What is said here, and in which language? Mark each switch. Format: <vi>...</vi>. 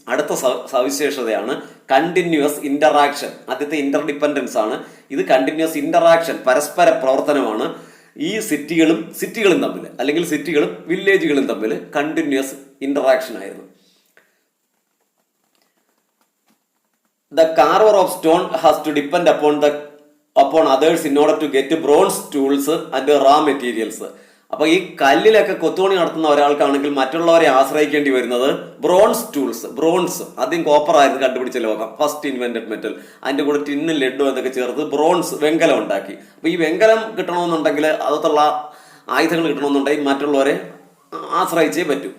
<ml>അടുത്ത സവിശേഷതയാണ് continuous interaction. ആദ്യത്തെ ഇന്റർഡിപ്പെൻഡൻസ് ആണ്. ഇത് കണ്ടിന്യൂസ് ഇന്ററാക്ഷൻ, പരസ്പര പ്രവർത്തനമാണ്. ഈ സിറ്റികളും തമ്മിൽ, അല്ലെങ്കിൽ സിറ്റികളും വില്ലേജുകളും തമ്മിൽ കണ്ടിന്യൂസ് ഇന്ററാക്ഷൻ ആയിരുന്നു.</ml> <en>The carver of stone has to depend upon others in order to get bronze tools and raw materials.</en> <ml>അപ്പൊ ഈ കല്ലിലൊക്കെ കൊത്തുപണി നടത്തുന്ന ഒരാൾക്കാണെങ്കിൽ മറ്റുള്ളവരെ ആശ്രയിക്കേണ്ടി വരുന്നത് ബ്രോൺസ് ടൂൾസ്. ബ്രോൺസ് ആദ്യം കോപ്പർ ആയിരുന്നു കണ്ടുപിടിച്ച ലോകം,</ml> <en>First invented metal.</en> <ml>അതിന്റെ കൂടെ ടിന്നും ലെഡും എന്നൊക്കെ ചേർത്ത് ബ്രോൺസ്, വെങ്കലം ഉണ്ടാക്കി. അപ്പൊ ഈ വെങ്കലം കിട്ടണമെന്നുണ്ടെങ്കിൽ, അതുള്ള ആയുധങ്ങൾ കിട്ടണമെന്നുണ്ടെങ്കിൽ മറ്റുള്ളവരെ ആശ്രയിച്ചേ പറ്റൂ.</ml>